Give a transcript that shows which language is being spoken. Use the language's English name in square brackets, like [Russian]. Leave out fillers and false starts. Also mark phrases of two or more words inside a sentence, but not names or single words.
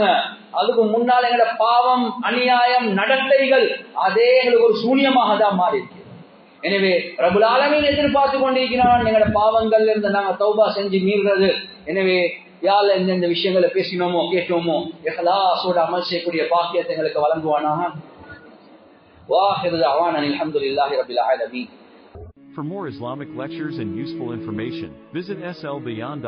[Tamil] அதுக்கு முன்னால் எங்களோட பாவம், அநியாயம், நடத்தைகள் அதே எங்களுக்கு ஒரு சூனியமாக தான் மாறி இருக்கு. எனவே [Arabic] رب العالمين [Tamil] எதிர்பார்த்து கொண்டிருக்கிறான் எங்களோட பாவங்கள்ல இருந்து நாங்க தௌபா செஞ்சு மீறுறது. எனவே யாழ் எந்தெந்த விஷயங்களை பேசினோமோ கேட்டோமோ இஹ்லாஸோட அமல் செய்யக்கூடிய பாக்கியத்தை எங்களுக்கு வழங்குவானாக. [Arabic] وآخر دعوانا الحمد لله رب العالمين. [English] For more Islamic lectures and useful information, visit slbeyond.com.